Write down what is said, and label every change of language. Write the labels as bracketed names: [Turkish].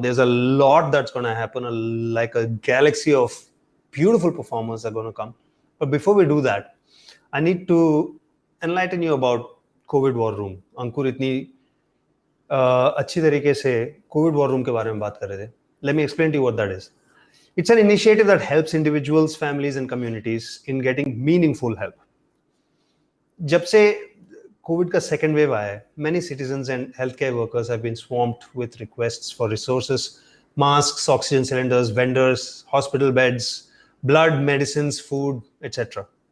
[English] There's a lot that's going to happen, like a galaxy of beautiful performers are going to come. But before we do that, I need to enlighten you about COVID War Room. [Hindi] अंकुर इतनी अच्छी तरीके से Covid war room के बारे में बात कर रहे थे. [English] Let me explain to you what that is. It's an initiative that helps individuals, families, and communities in getting meaningful help. [Hindi] जब से कोविड का सेकेंड वेव आया है, [English] many citizens and healthcare workers have been swamped with requests for resources, masks, oxygen cylinders, vendors, hospital beds, blood, medicines, food, etc.